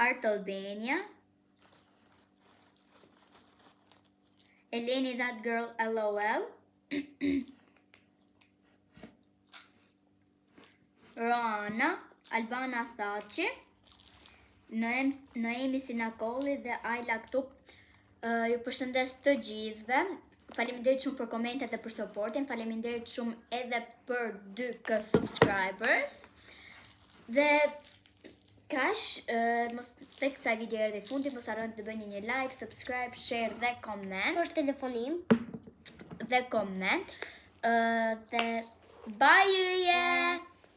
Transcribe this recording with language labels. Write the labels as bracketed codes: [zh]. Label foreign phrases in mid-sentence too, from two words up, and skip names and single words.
[sq] Art Albania, Eleni That Girl LOL, Rana, Albana Thaci, Noemi Sinakolli dhe Ayla këtu. Ju përshëndes të gjithëve. Faleminderit shumë për komentet dhe për supportin. Faleminderit shumë edhe për 2k subscribers. Dhe kash, mos tek kësaj video erdhi fundi, mos harroni të bëni një [en] like, subscribe, share [sq] dhe comment. Është telefonim. Dhe comment. Dhe bye!